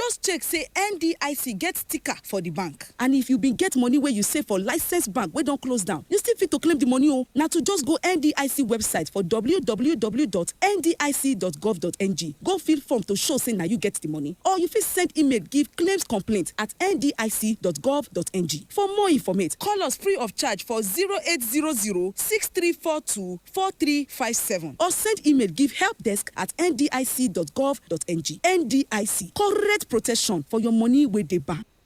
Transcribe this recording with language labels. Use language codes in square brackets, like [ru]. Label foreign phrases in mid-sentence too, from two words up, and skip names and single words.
[pcm] Just check say NDIC get sticker for the bank, and if you been get money where you save for licensed bank wey don close down, you still fit to claim the money. Now to just go NDIC website for www.ndic.gov.ng. go fill form to show say now you get the money, or you fit send email give claims complaint at ndic.gov.ng. For more information, call us free of charge for 0800-6342-4357 or send email give helpdesk at ndic.gov.ng. NDIC, correct protection for your money with the bank.